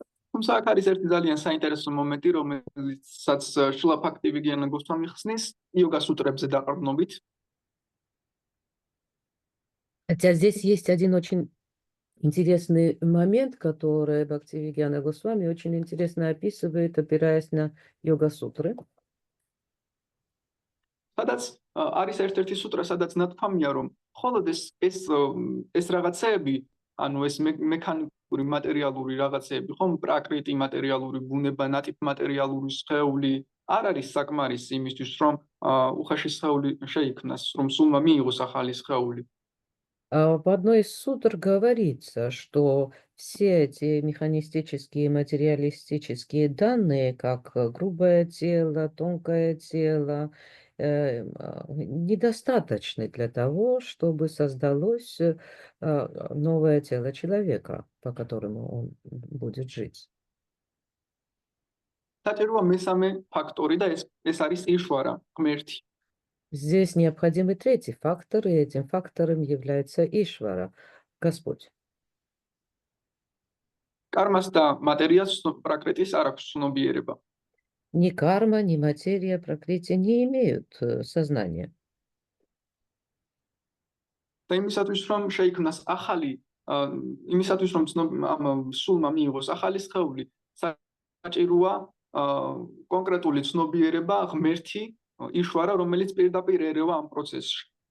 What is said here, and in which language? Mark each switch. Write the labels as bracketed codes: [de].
[ka] თუმცა აქ არის ერთი ძალიან საინტერესო მომენტი, რომელსაც შულა ფაქტივიგიანა გოსვამი ხსნის იოგას სუტრებზე დაყრდნობით. [ru] Хотя здесь есть один очень интересный момент, который Бхактивигьяна Госвами очень интересно описывает, опираясь на йога-сутры. [ka] სადაც არის ერთ-ერთი სუტრა, სადაც ნათქვამია, რომ მხოლოდ ეს რაღაცეები, ანუ ეს მექანიკური მატერიალური რაღაცეები, ხომ პრაკრიტი მატერიალური ბუნება, ნატიფ მატერიალური სხეული არ არის საკმარისი იმისთვის, რომ უხეში სხეული შეიქმნას, რომ სულმა მიიღოს ახალი სხეული. [ru] В одной из сутр говорится, что все эти механистические, материалистические данные, как грубое тело, тонкое тело, недостаточны для того, чтобы создалось новое тело человека, по которому он будет жить. [ka] საჭიროა მესამე ფაქტორი და ეს არის იშვარა, ღმერთი. [ru] Здесь необходимый третий фактор, и этим фактором является Ишвара, Господь. [ka] Кармас და მატერიას პრაკრიტის არ აქვს ცნობიერება. [ru] Ни карма, ни материя, пракрити не имеют сознания. [ka] და იმისათვის რომ შეიქმნას ახალი, იმისათვის რომ სულმა მიიღოს ახალი სხეული, საჭიროა კონკრეტული ცნობიერება, ღმერთი, იშვარა, რომელიც პირდაპირ ერევა ამ პროცესში.